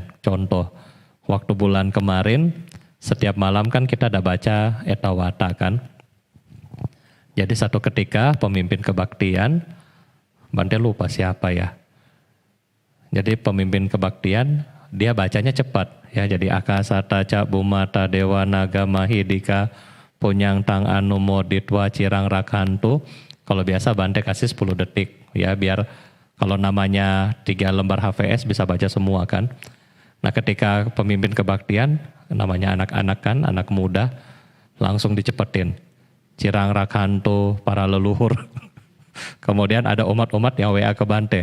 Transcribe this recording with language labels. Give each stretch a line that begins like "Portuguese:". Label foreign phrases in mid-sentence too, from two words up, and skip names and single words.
Indonesian: Contoh, waktu bulan kemarin setiap malam kan kita ada baca Etawata kan. Jadi satu ketika pemimpin kebaktian, Bante lupa siapa ya, jadi pemimpin kebaktian dia bacanya cepat ya.
Pali: Jadi akasata ca bumata dewa naga mahidika punyang tang anu moditwa cirang rakantu.
Indonesian: Kalau biasa Bante kasih 10 detik ya, biar kalau namanya 3 lembar HVS bisa baca semua kan. Nah ketika pemimpin kebaktian, namanya anak-anak kan, anak muda, langsung dicepetin.
Pali: Cirang rakantu,
Indonesian: para leluhur. Kemudian ada umat-umat yang WA ke Bante.